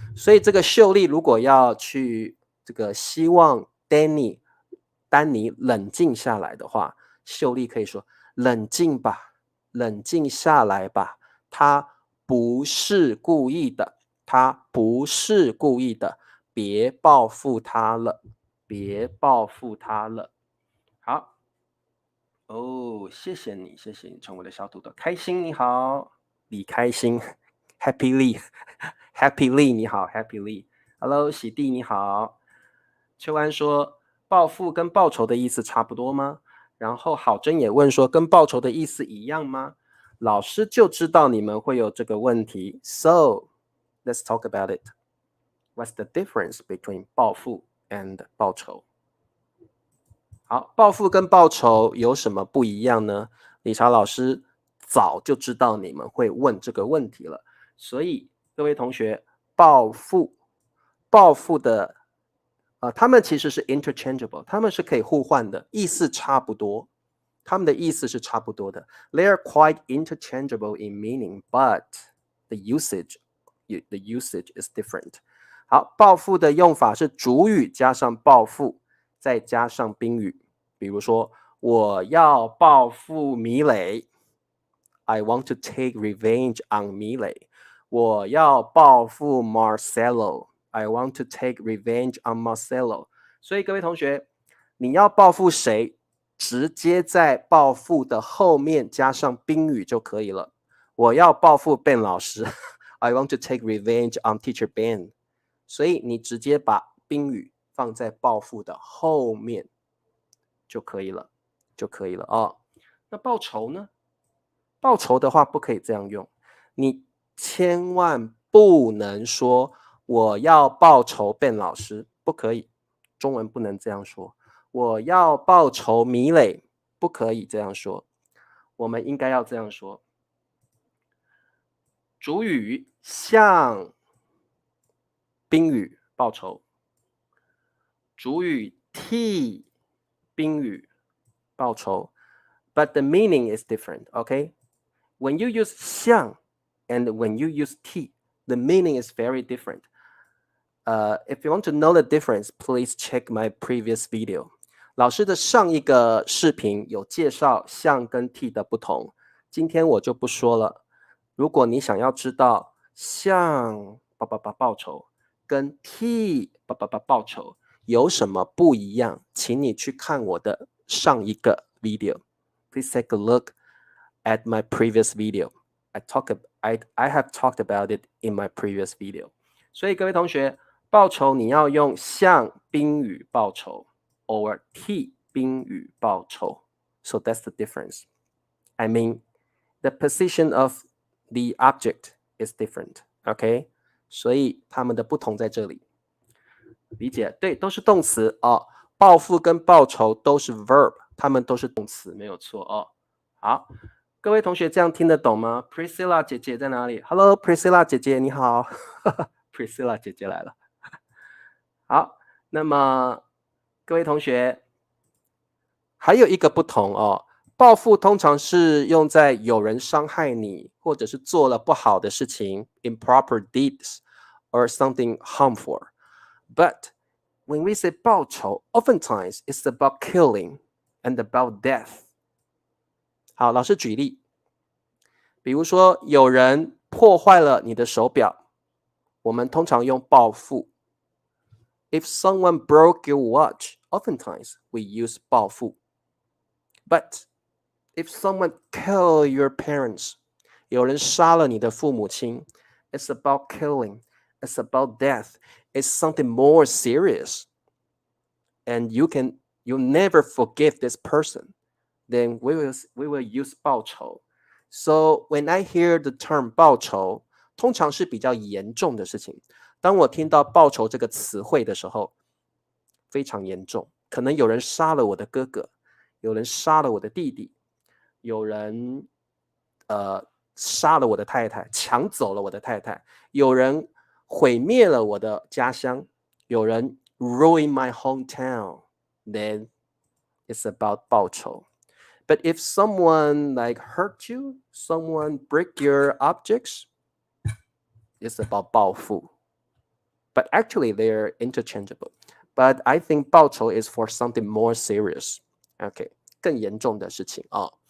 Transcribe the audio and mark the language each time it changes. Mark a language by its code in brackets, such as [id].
[zh] 所以这个秀丽如果要去这个希望丹尼冷静下来的话，秀丽可以说：冷静吧，冷静下来吧，他不是故意的，他不是故意的，别报复他了，别报复他了。好，哦，谢谢你，谢谢你成为我的小土豆，开心你好李开心 Happy Lee Happy Lee 你好 Happy Lee Hello 喜弟你好。秋安说报复跟报仇的意思差不多吗？然后郝真也问说跟报仇的意思一样吗？老师就知道你们会有这个问题 [en] So let's talk about it. What's the difference between 报复 and 报仇？ [zh] 好，报复跟报仇有什么不一样呢？理查老师早就知道你们会问这个问题了，所以各位同学，报复的他们其实是 [en] interchangeable， [zh] 他们是可以互换的，意思差不多，他们的意思是差不多的。 [en] They are quite interchangeable in meaning, but the usage is different. [zh] 好，报复的用法是主语加上报复，再加上宾语。 [en] 比如说， [zh] 我要报复米磊 [en] I want to take revenge on 米磊。 [zh] 我要报复 [en] Marcelo I want to take revenge on Marcelo。 [zh] 所以各位同学，你要报复谁，直接在报复的后面加上宾语就可以了。我要报复 Ben 老师 [en] I want to take revenge on teacher Ben。 [zh] 所以你直接把宾语放在报复的后面就可以了哦。那报仇呢？报仇的话不可以这样用，你千万不能说我要报仇 Ben 老师，不可以，中文不能这样说。我要报仇米磊，不可以这样说，我们应该要这样说。主语向宾语报仇，主语替宾语报仇 [en] but the meaning is different, okay? When you use 向 and when you use 替 the meaning is very different. If you want to know the difference, please check my previous video. [zh] 老师的上一个视频有介绍向跟替的不同，今天我就不说了。如果你想要知道向报仇跟替报仇有什么不一样，请你去看我的上一个 video. [en] Please take a look at my previous video. I have talked about it in my previous video. [zh] 所以各位同学，报仇你要用向宾语报仇 or 替宾语报仇。 [en] So that's the difference. I mean, the position of the object is different. Okay? [zh] 所以它们的不同在这里。理解？对，都是动词哦。报复跟报仇都是 verb， 它们都是动词，没有错哦。好，各位同学这样听得懂吗？Priscilla 姐姐在哪里？ Hello Priscilla 姐姐你好Priscilla 姐姐来了。好，那么各位同学还有一个不同哦，报复通常是用在有人伤害你或者是做了不好的事情 [en] improper deeds or something harmful. But when we say 报仇 oftentimes it's about killing and about death. [zh] 好，老师举例，比如说有人破坏了你的手表，我们通常用报复。 [en] If someone broke your watch, oftentimes we use 报复。 But if someone killed your parents, [zh] 有人杀了你的父母亲 [en] it's about killing, it's about death, it's something more serious. And you'll never forgive this person. Then we will use 报仇。 So when I hear the term [zh] 报仇，通常是比较严重的事情。当我听到报仇这个词汇的时候，非常严重，可能有人杀了我的哥哥，有人杀了我的弟弟，有人杀了我的太太，抢走了我的太太，有人毁灭了我的家乡，有人 [en] ruin my hometown, then it's about [zh] 报仇。 [en] But if someone like hurt you, someone break your objects, it's about 报复。 But actually they're interchangeable. But I think 报仇 is for something more serious. [zh] Okay, 更严重的事情哦。